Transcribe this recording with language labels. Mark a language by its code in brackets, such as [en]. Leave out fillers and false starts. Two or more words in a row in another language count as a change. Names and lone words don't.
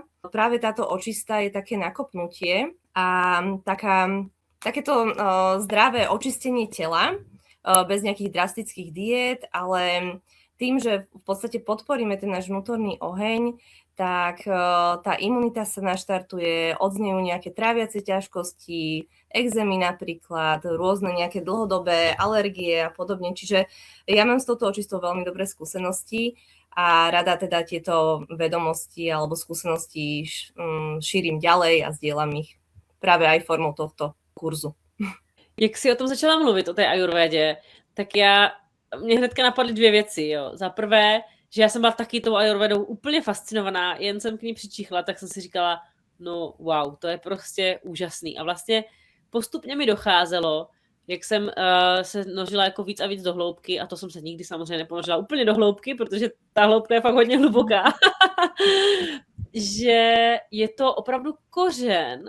[sk] Práve táto očista je také nakopnutie a takéto zdravé očistenie tela bez nejakých drastických diét, ale tým, že v podstate podporíme ten náš vnútorný oheň, tak tá imunita sa naštartuje, odznejú nejaké tráviace ťažkosti, exémy napríklad, rôzne nejaké dlhodobé alergie a podobne. Čiže ja mám s touto očistou veľmi dobré skúsenosti a rada teda tieto vedomosti alebo skúsenosti šírim ďalej a zdieľam ich práve aj formou tohto kurzu. [cs] Jak jsi o tom začala mluvit, o té Ayurvédě, tak mě hnedka napadly dvě věci. Jo. Za prvé, že já jsem byla taky tou Ayurvédou úplně fascinovaná, jen jsem k ní přičichla, tak jsem si říkala, no wow, to je prostě úžasný. A vlastně postupně mi docházelo, jak jsem se nořila jako víc a víc do hloubky, a to jsem se nikdy samozřejmě neponořila úplně do hloubky, protože ta hloubka je fakt hodně hluboká, že je to opravdu kořen.